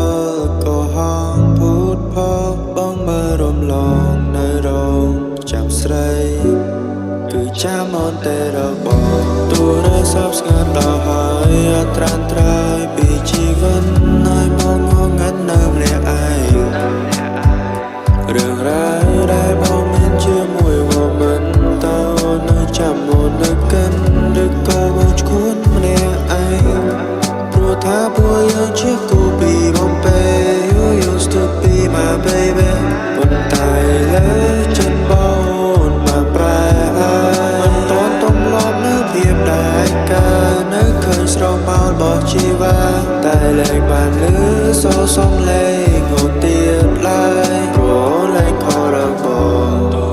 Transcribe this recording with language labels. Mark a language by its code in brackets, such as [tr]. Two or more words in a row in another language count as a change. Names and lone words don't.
[km] លកុហកភូតផល បងមើលរំលងនៅរោងចាំស្រី គឺចាំអូនទេរកបង ទូរស័ព្ទស្ងាត់ដល់ហើយ អត់ត្រានត្រោយពីជីវិត ហើយបងងងឹតនៅម្នាក់ឯង រឿងរ៉ាវដែលបងមានជាមួយ woman តើអូននៅចាំអូននៅកិន ឬក៏បងឈួតម្នាក់ឯង ព្រោះថាពួកយើងជាគូពីរបំពេ [en] You used to be my baby [km] ប៉ុន្តែឥឡូវចិត្តប ងបានប្រែហើយ មិនទាន់ទំលាប់នៅភាពដែលឯកា នៅឃើញស្រមោលរបស់ជីវ៉ា តែលែងបានឮសូរសំឡេងអូនទៀតឡើយ ព្រោះអូនលែងខករកបង